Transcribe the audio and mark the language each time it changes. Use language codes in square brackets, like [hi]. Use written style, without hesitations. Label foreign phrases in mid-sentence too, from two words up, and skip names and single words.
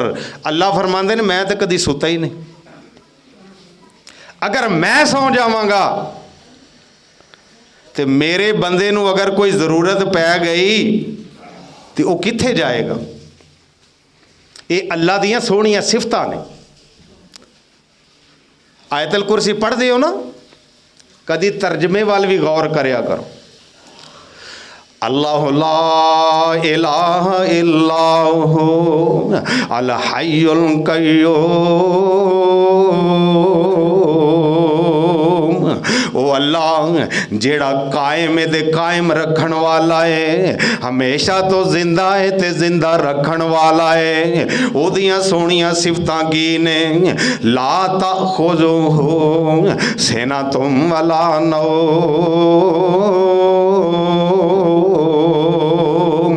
[pa] اللہ فرماندے نے میں تو کدی ستا ہی نہیں، اگر میں سوں جاواں گا تو میرے بندے نوں اگر کوئی ضرورت پے گئی تو وہ کتھے جائے گا. یہ اللہ دیاں سوہنیاں صفتاں نے. آیت الکرسی پڑھتے ہو ناں، کدی ترجمے وال بھی غور کریا کرو. [ar] الله لا إله إلا هو الحي القيوم. [pa] او اللہ جیہڑا قائم دے قائم رکھن والا ہے، ہمیشہ توں زندہ ہے تے زندہ رکھن والا ہے. اودیاں سوہنیاں صفتاں کی نے, [ar] لا تأخذه سنة ولا نوم.